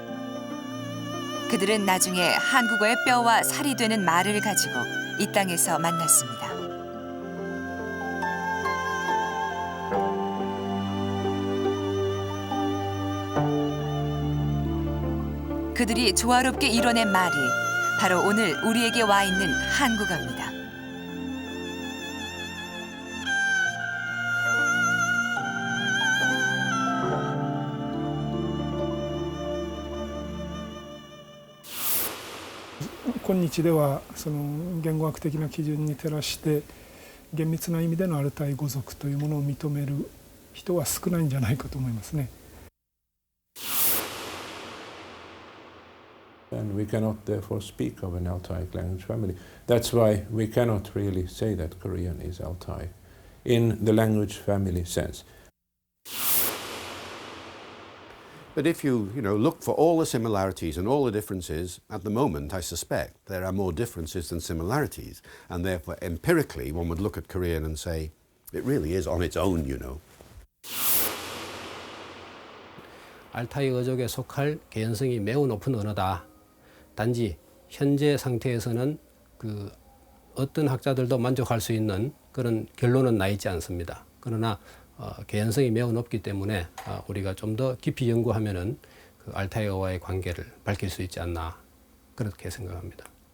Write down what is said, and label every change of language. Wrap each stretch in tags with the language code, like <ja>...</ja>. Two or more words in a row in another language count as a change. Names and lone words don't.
<ko>그들은 나중에 한국어의 뼈와 살이 되는 말을 가지고 이 땅에서 만났습니다. 그들이 조화롭게 이뤄낸 말이 바로 오늘 우리에게 와 있는 한국어입니다.</ko> <ja>今日ではその言語学的な基準に照らして厳密な意味でのアルタイ語族というものを認める人は少ないんじゃないかと思いますね。</ja> <en>And we cannot therefore speak of an Altaic language family. That's why we cannot really say that Korean is Altai in the language family sense. But if you look for all the similarities and all the differences, at the moment I suspect there are more differences than similarities, and therefore empirically one would look at Korean and say it really is on its own,</en> <ko>알타이 어족에 속할 개연성이 매우 높은 언어다. 단지 현재 상태에서는 그 어떤 학자들도 만족할 수 있는 그런 결론은 나 있지 않습니다. 그러나 개연성이 매우 높기 때문에 우리가 좀 더 깊이 연구하면은 그 알타이어와의 관계를 밝힐 수 있지 않나 그렇게 생각합니다.</ko>